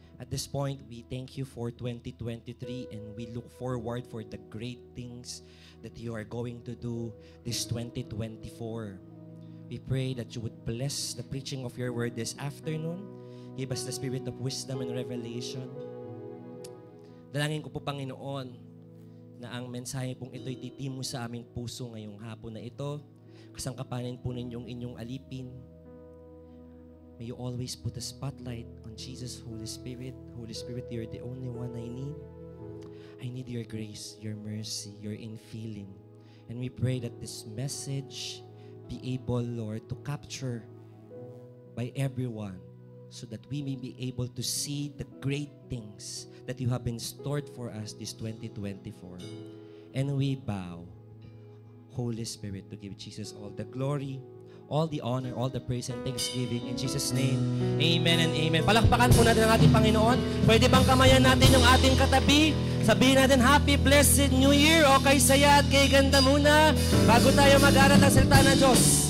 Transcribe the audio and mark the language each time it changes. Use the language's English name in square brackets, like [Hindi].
[English] this point, we thank you for 2023 and we look forward for the great things that you are going to do this 2024. We pray that you would bless the preaching of your word this afternoon. Give us the spirit of wisdom and revelation. [Filipino] Dalangin ko po, Panginoon, na ang mensahe pong ito'y titimo sa aming puso ngayong hapon na ito. Kasangkapanin po ninyong inyong alipin. [English] May you always put a spotlight on Jesus, Holy Spirit. Holy Spirit, you're the only one I need. I need your grace, your mercy, your infilling. And we pray that this message be able, Lord, to capture by everyone so that we may be able to see the great things that you have been stored for us this 2024. And we bow, Holy Spirit, to give Jesus all the glory, all the honor, all the praise and thanksgiving in Jesus' name. Amen and amen. [Filipino] Palakpakan po natin ang ating Panginoon. Pwede bang kamayan natin yung ating katabi? Sabihin natin, [English] Happy Blessed New Year! [Filipino] O kay saya at kay ganda muna bago tayo mag-aral ng salita ng Diyos.